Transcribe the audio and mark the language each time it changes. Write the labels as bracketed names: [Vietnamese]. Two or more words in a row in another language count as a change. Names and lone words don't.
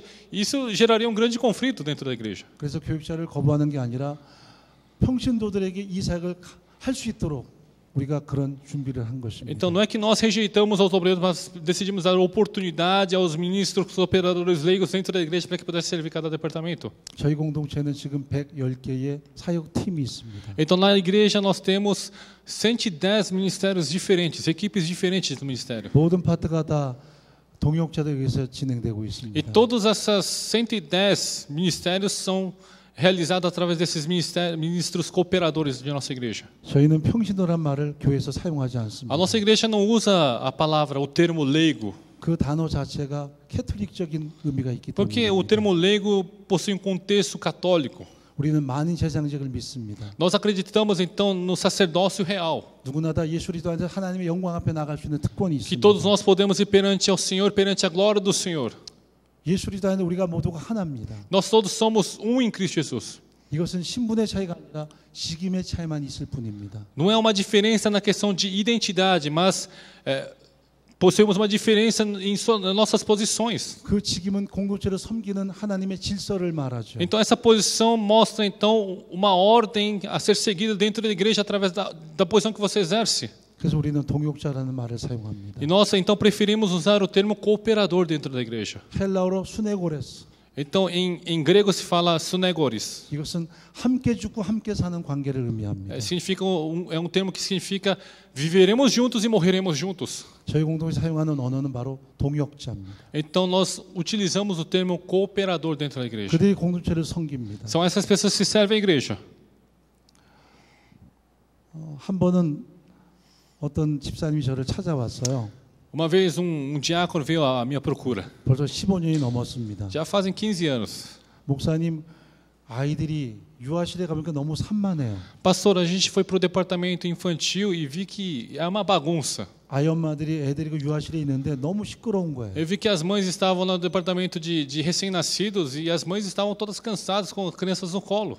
[Portuguese] Isso geraria um grande conflito dentro da igreja. [Korean] 그래서 교육자를 거부하는 게 아니라 평신도들에게 이 사역을 할 수 있도록 우리가 그런 준비를 한 것입니다. [Portuguese] Então, não é que nós rejeitamos os obreiros, mas decidimos dar oportunidade aos ministros, cooperadores leigos dentro da igreja para que pudesse servir cada departamento. [Korean] 저희 공동체는 지금 110개의 사역팀이 있습니다. [Portuguese] Então, na igreja nós temos 110 ministérios diferentes, equipes diferentes do ministério. [Korean] 모든 파트가 다 동역자들에 의해서 진행되고 [Portuguese] E [Korean] 있습니다. [Portuguese] todas essas 110 ministérios são realizados através desses ministros cooperadores de nossa igreja. [Korean] 저희는 평신도란 말을 교회에서 사용하지 않습니다. [Portuguese] A nossa igreja não usa a palavra, o termo leigo, [Korean] 그 단어 자체가 캐톨릭적인 의미가 있기 [Portuguese] porque [Korean] 때문에 [Portuguese] o termo leigo possui um contexto católico. [Korean] 우리는 만인제장직을 믿습니다. [Portuguese] Nós acreditamos então no sacerdócio real, [Korean] 누구나 다 예수 그리스도 안에서 하나님의 영광 앞에 나갈 수 있는 특권이 [Portuguese] que [Korean] 있습니다. [Portuguese] todos nós podemos ir perante ao Senhor, perante a glória do Senhor. [Korean] 예수 그리스도 안에 우리가 모두가 하나입니다. [Portuguese] Nós todos somos um em Cristo Jesus. [Korean] 이것은 신분의 차이가 아니라 직임의 차이만 있을 뿐입니다. [Portuguese] Não é uma diferença na questão de identidade, mas possuímos uma diferença em nossas posições. [Korean] 그 직임은 공동체를 섬기는 하나님의 질서를 말하죠. [Portuguese] Então essa posição mostra então uma ordem a ser seguida dentro da igreja através da posição que você exerce. [Korean] 그래서 우리는 동역자라는 말을 사용합니다. [Portuguese] E nós então preferimos usar o termo cooperador dentro da igreja. [Korean] 헬라어로 수네고레스. [Portuguese] Então em grego se fala synegoris. [Korean] 이것은 함께 죽고 함께 사는 관계를 의미합니다. [Portuguese] Significa é um termo que significa viveremos juntos e morreremos juntos. [Korean] 저희 공동체 사용하는 언어는 바로 동역자입니다. [Portuguese] Então nós utilizamos o termo cooperador dentro da igreja. [Korean] 그들이 공동체를 섬깁니다. [Portuguese] São essas pessoas que servem a igreja. [Korean] 한 번은 어떤 집사님이 저를 찾아왔어요. [Portuguese] Uma vez diácono veio à minha procura. [Korean] 벌써 15년이 넘었습니다. [Portuguese] Já fazem 15 anos. [Korean] 목사님, 아이들이 유아실에 가보니까 너무 산만해요. [Portuguese] Pastor, a gente foi para o departamento infantil e vi que é uma bagunça. [Korean] 아이 엄마들이 애들이 그 유아실에 있는데 너무 시끄러운 거예요. [Portuguese] Eu vi que as mães estavam no departamento de recém-nascidos e as mães estavam todas cansadas com crianças no colo.